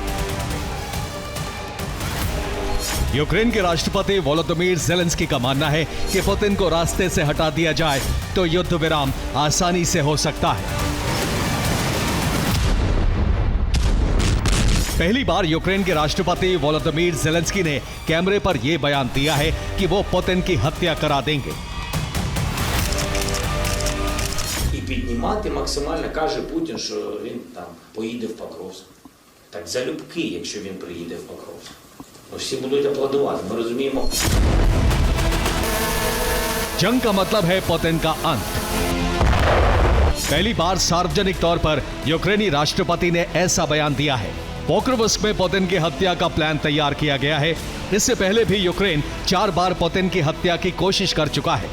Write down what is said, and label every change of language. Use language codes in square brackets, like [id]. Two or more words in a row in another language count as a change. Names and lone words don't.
[hi] यूक्रेन के राष्ट्रपति वोलोदिमीर ज़ेलेंस्की का मानना है कि पुतिन को रास्ते से हटा दिया जाए तो युद्ध विराम आसानी से हो सकता है। पहली बार यूक्रेन के राष्ट्रपति वोलोदिमीर ज़ेलेंस्की ने कैमरे पर यह बयान दिया है कि वो पुतिन की हत्या करा देंगे। [uk] Піднімати максимально, каже Путін, що він там поїде в Покровськ. Так залюбки, якщо він приїде в Покровськ. Всі будуть аплодувати, ми розуміємо. [hi] जंग का मतलब है पुतिन का अंत। पहली बार सार्वजनिक तौर पर यूक्रेनी राष्ट्रपति ने ऐसा बयान दिया है। पोक्रोवस्क में पुतिन की हत्या का प्लान तैयार किया गया है। इससे पहले भी यूक्रेन 4 बार पुतिन की हत्या की कोशिश कर चुका है।